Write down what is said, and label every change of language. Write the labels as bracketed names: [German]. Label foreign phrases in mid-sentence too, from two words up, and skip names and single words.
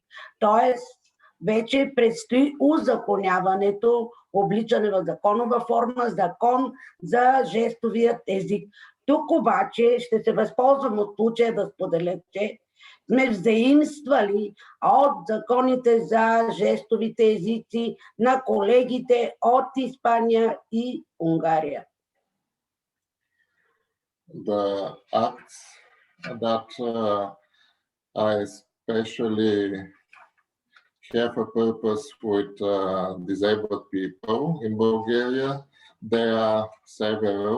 [Bulgarian] Тоест, вече предстои узаконяването, обличане в законова форма, закон за жестовият език. Тук обаче ще се възползвам от случая да споделя, че сме взаимствали от законите за жестовите езици на колегите от Испания и Унгария. [English] The acts that I especially have a purpose with disabled people in Bulgaria, there are several.